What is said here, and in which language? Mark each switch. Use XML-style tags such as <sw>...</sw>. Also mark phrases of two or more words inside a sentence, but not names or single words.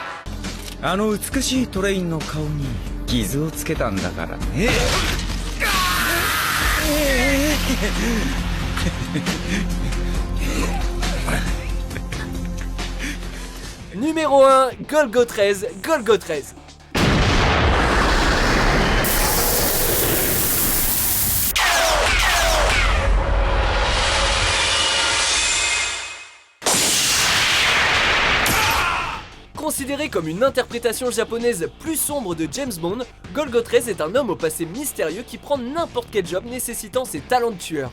<ja>あの美しいトレインの顔に傷をつけたんだからね。</ja> <fr>Numéro 1, Golgo 13, Golgo 13. Considéré comme une interprétation japonaise plus sombre de James Bond, Golgo 13 est un homme au passé mystérieux qui prend n'importe quel job nécessitant ses talents de tueur.</fr>